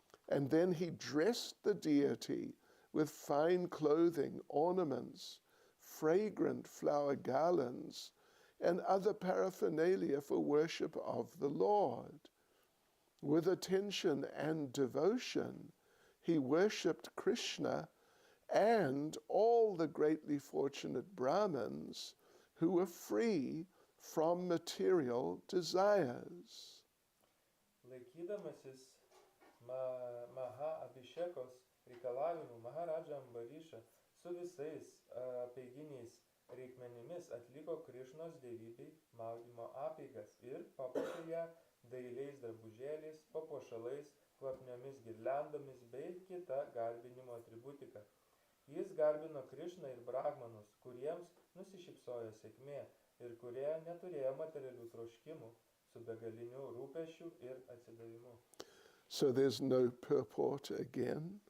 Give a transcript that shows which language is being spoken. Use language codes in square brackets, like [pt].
[en] And then he dressed the deity with fine clothing, ornaments, fragrant flower garlands, and other paraphernalia for worship of the Lord. With attention and devotion, he worshipped Krishna and all the greatly fortunate Brahmins who were free from material desires. [lt] Laikydamasis Mahabhishekos reikalavimų, Maharadža Ambariša su visais apeiginiais reikmenimis atliko Krišnos dievybei maudymo apeigas ir papuošė ją dailiais drabužėliais, papuošalais, kvapniomis girliandomis bei kita garbinimo atributika. Jis garbino Krišną ir Brahmanus, kuriems nusišypsojo sėkmė ir kurie neturėjo materialių troškimų su begaliniu rūpesčiu ir atsidavimu. [en] So there's no purport again.